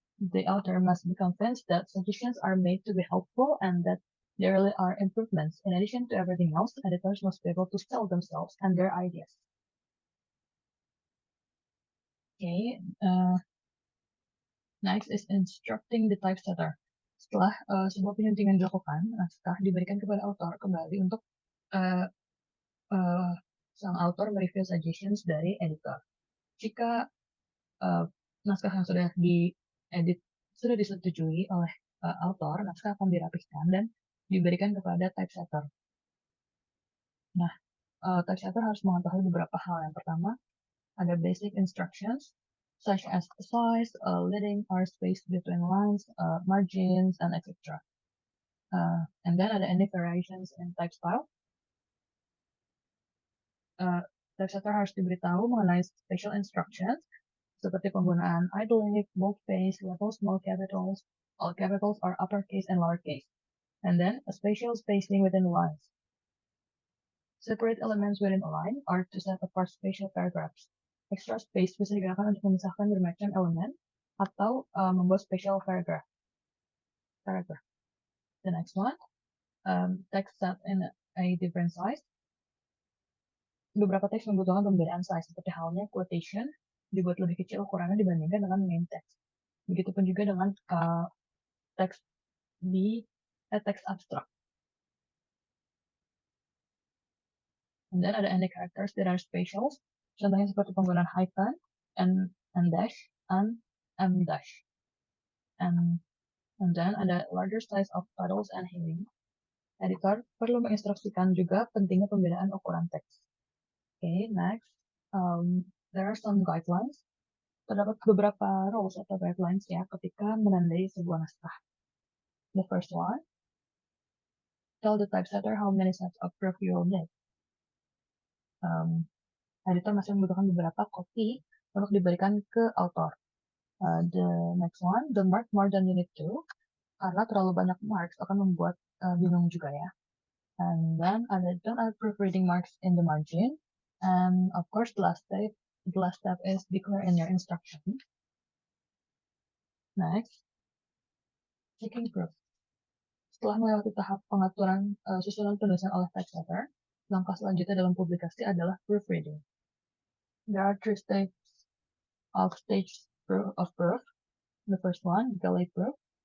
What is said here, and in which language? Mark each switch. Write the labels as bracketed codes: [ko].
[en] The author must be convinced that suggestions are made to be helpful and that there really are improvements. In addition to everything else, editors must be able to sell themselves and their ideas. Okay, next is instructing the typesetter. [id] Setelah sebuah penyuntingan dilakukan, naskah diberikan kepada author kembali untuk sang author mereview suggestions dari editor. Jika naskah yang sudah diedit sudah disetujui oleh author, naskah akan dirapihkan dan diberikan kepada typesetter. Nah, typesetter harus mengetahui beberapa hal. Yang pertama, ada [en] basic instructions, such as size, leading or space between lines, margins, and etc. And then ada any variations in type style. [id] Typesetter harus diberitahu mengenai [en] special instructions, [id] seperti penggunaan [en] italic, boldface, level small capitals, all capitals are uppercase and lowercase. And then a spatial spacing within lines. Separate elements within a line are to set apart spatial paragraphs. [id] Extra space bisa digunakan untuk memisahkan bermacam elemen atau membuat spatial paragraph. [en] The next one, text set in a different size. [id] Beberapa teks membutuhkan pembedaan size, seperti halnya quotation dibuat lebih kecil ukurannya dibandingkan dengan main text. Begitupun juga dengan teks teks abstrak. [en] And then ada any characters that are spatial, [id] contohnya seperti penggunaan [en] hyphen, and dash, and m dash. And then ada larger size of titles and heading. [id] Editor perlu menginstruksikan juga pentingnya pembedaan ukuran teks. [en] Okay, next, there are some guidelines. [id] Terdapat beberapa rules atau guidelines ya ketika menandai sebuah naskah. [en] The first one, tell the typesetter how many sets of proof you will need. [id] Editor masih membutuhkan beberapa copy untuk diberikan ke author. [en] The next one, don't mark more than you need to, [id] karena terlalu banyak marks akan membuat bingung juga ya. [en] And then don't add proofreading marks in the margin. And of course, the last step is declare in your instruction. Next, checking proof. [id] Setelah melewati tahap pengaturan susunan penulisan oleh typesetter, langkah selanjutnya dalam publikasi adalah proofreading. [en] There are 3 stages of proof. The first one, galley proof.